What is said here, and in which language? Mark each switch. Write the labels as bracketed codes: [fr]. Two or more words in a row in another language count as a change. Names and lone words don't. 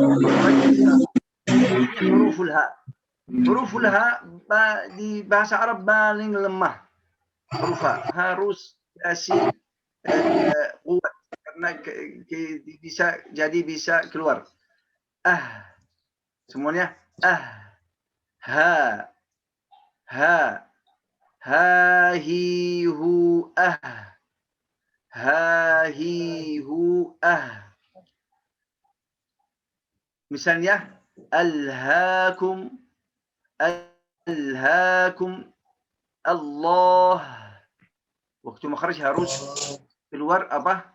[id] Huruful ha. Huruful ha di bahasa Arab paling lemah. Huruf ha harus kasih kuat karena bisa keluar. Semuanya ha, ha, hi, hu, ha, hi, hu, misalnya alhaakum, Allah. Waktu makhraj harus keluar apa?